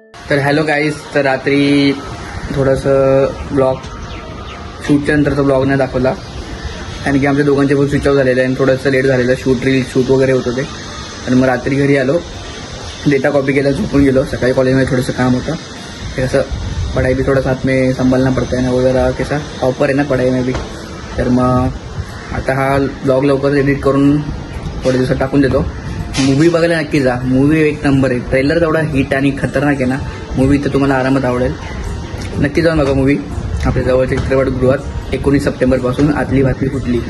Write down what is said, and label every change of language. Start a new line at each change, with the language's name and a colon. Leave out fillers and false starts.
Marathi: तर hello guys, तर रात्री थोडंसं ब्लॉग शूटच्या नंतरचा ब्लॉग नाही दाखवला कारण की आमच्या दोघांचे पण स्विच ऑफ झालेलं आहे आणि थोडंसं लेट झालेलं. शूट वगैरे होत होते आणि मग रात्री घरी आलो, डेटा कॉपी केला, झोपून गेलो. सकाळी कॉलेजमध्ये थोडंसं काम होतं, ते कसं
Hindi: पढ़ाई भी थोड़ा साथ में संभालना पड़ता है ना, वगैरह कैसा टॉपर है ना पढ़ाई में भी.
Marathi: तर मग आता हा ब्लॉग लवकर एडिट करून थोड्या दिवसात टाकून देतो. मूवी बघायला नक्की जा, मूवी एक नंबर आहे. ट्रेलर तेवढा हिट आणि खतरनाक आहे ना मूवी, तर तुम्हाला आरामात आवडेल. नक्की जाऊन बघा मूवी आपल्या जवळच्या चित्रपटगृहात 19 सप्टेंबरपासून. आतली बातमी फुटली.